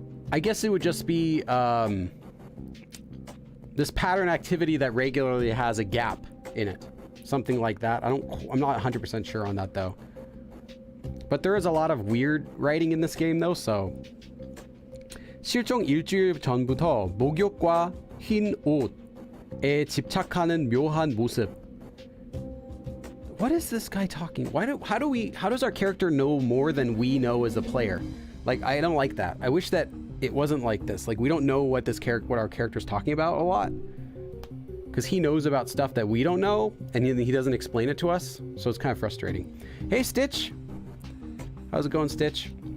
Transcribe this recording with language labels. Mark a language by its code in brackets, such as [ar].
[en] I guess it would just be this pattern activity that regularly has a gap in it. Something like that. I'm not 100% sure on that though. But there is a lot of weird writing in this game though, so. [ko] 실종 일주일 전부터 목욕과 흰 옷에 집착하는 묘한 모습. [en] What is this guy talking? How does our character know more than we know as a player? Like, I don't like that. I wish that it wasn't like this. Like, we don't know what our character's talking about a lot, because he knows about stuff that we don't know, and he doesn't explain it to us, so it's kind of frustrating. Hey, Stitch. How's it going, Stitch?